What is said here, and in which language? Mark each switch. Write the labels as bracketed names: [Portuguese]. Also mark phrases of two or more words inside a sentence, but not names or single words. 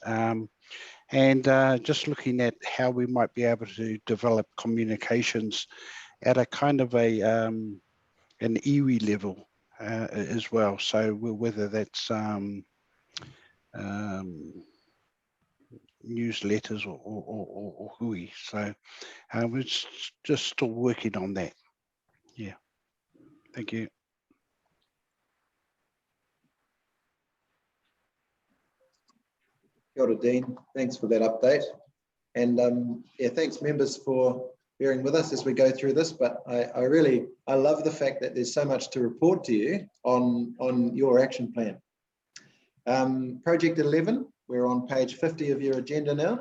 [English] And just looking at how we might be able to develop communications at a kind of an iwi level as well. So whether that's newsletters or hui. So we're just still working on that. Yeah. Thank you. [Māori] Kia ora, Dean. [English] Thanks for that update. And yeah, thanks members for bearing with us as we go through this, but I love the fact that there's so much to report to you on your action plan. Project 11, we're on page 50 of your agenda now.